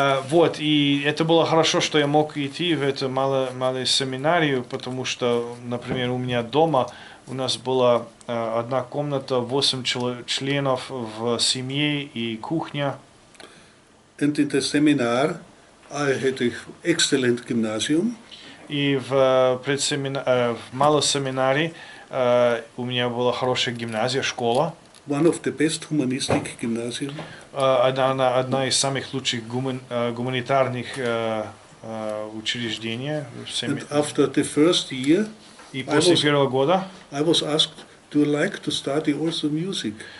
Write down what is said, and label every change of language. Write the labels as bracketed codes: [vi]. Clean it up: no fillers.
[ru] Вот, и это было хорошо, что я мог идти в эту малую семинарию, потому что, например, у меня дома у нас была одна комната, 8 членов в семье и кухня. [en] And in the seminar, I had an excellent gymnasium. [ru] И в малом семинаре у меня была хорошая гимназия, школа. [en] One of the best humanistic gymnasium. [ru] Одна из самых лучших гуманитарных учреждений. [en] And after the first year, [ru] И после первого года [en] I was asked, do you like to study also music?